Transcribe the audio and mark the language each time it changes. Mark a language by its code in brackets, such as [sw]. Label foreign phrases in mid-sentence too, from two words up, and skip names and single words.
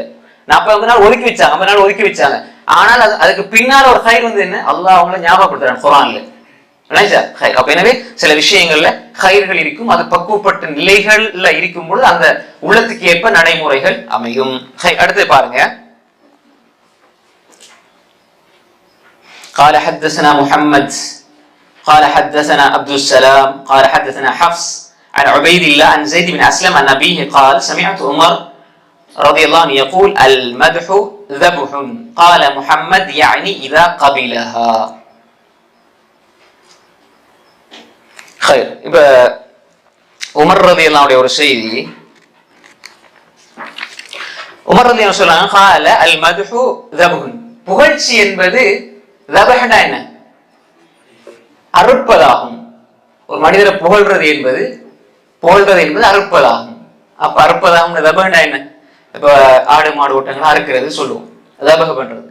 [ta] 40 நாள் ஒதுக்கி வச்சாங்க, 50 நாள் ஒதுக்கி வச்சாங்க. ஆனால் அதுக்கு பின்னால ஒரு ஹைர் என்ன, அல்லாஹ் அவங்களை ஞாபகப்படுத்துறான் குர்ஆன்ல. அப்ப எனவே சில விஷயங்கள்ல ஹைர்கள் இருக்கும், அது பக்குவப்பட்ட நிலைகள்ல இருக்கும் பொழுது அந்த உள்ளத்துக்கு ஏற்ப நடைமுறைகள் அமையும். அடுத்து பாருங்க, [ar] قال حدثنا محمد قال حدثنا عبد السلام قال حدثنا حفص عن عبيد الله عن زيد بن أسلم عن أبيه قال سمعت عمر رضي الله عنه يقول المدح ذبح قال محمد يعني إذا قبلها. [ta] இப்ப உமர் ரலியல்லாஹு ஒரு செய்தி, உமர் ரலியல்லாஹு சொல்றாங்க, [ar] قال المدح ذبح, [ta] புகழ்ச்சி என்பது ذبحனா என்ன, அறுப்பதாகும். ஒரு மனிதரை புகழ்றது என்பது அறுப்பதாகும். அப்ப அறுப்பதாகும் ذبحனா என்ன, இப்ப ஆடு மாடு ஓட்டங்கள் அறுக்கிறது சொல்லுவோம், ذبح பண்றது.